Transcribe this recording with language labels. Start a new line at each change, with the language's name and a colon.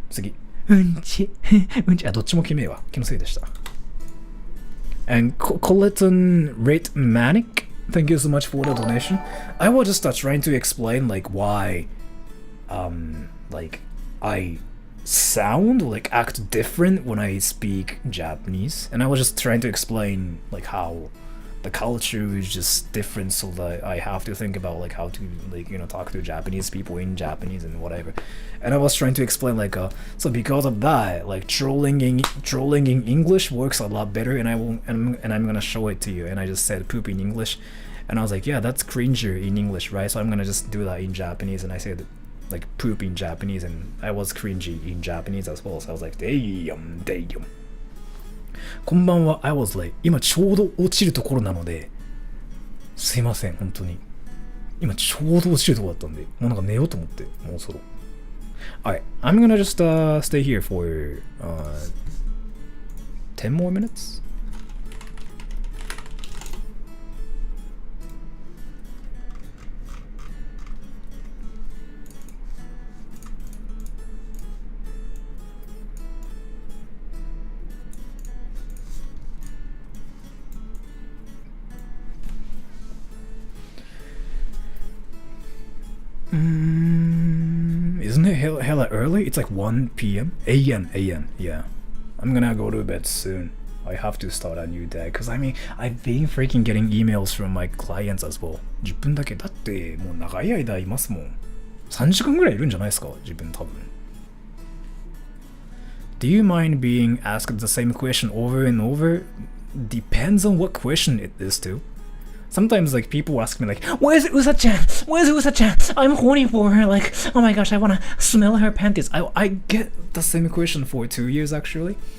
Japanese: 次うんちどっちも決めは気のせいでした。
English: And Coleton Rate Manic, thank you so much for the donation. I was just trying to explain like why like I sound like act different when I speak Japanese, and I was just trying to explain like how the culture is just different, so that I have to think about like how to like talk to Japanese people in Japanese and whatever. And I was trying to explain like so because of that, like trolling in English works a lot better, and I'm gonna show it to you. And I just said poop in English, and I was like, yeah, that's cringer in English, right? So I'm gonna just do that in Japanese, and I said like poop in Japanese, and I was cringy in Japanese as well. So I was like, damn.
Japanese: こんばんは。
English: I was like
Japanese: 今ちょうど落ちるところなので、すいません本当に。今ちょうど落ちるところだったんで、もうなんか寝ようと思って、もうそろ。
English: Alright, I'm gonna just stay here for 10 more minutes. Isn't it hella early? It's like 1 p.m. a.m. Yeah. I'm gonna go to bed soon. I have to start a new day, because I mean I've been freaking getting emails from my clients as well.
Japanese: 10分だけだってもう長い間いますもん。3時間ぐらいいるんじゃないですか、自分多分。
English: Do you mind being asked the same question over and over? Depends on what question it is too. Sometimes like people ask me like, "Where's Usa-chan? Where's Usa-chan? I'm horny for her. Like, oh my gosh, I wanna smell her panties." I get the same question for 2 years actually.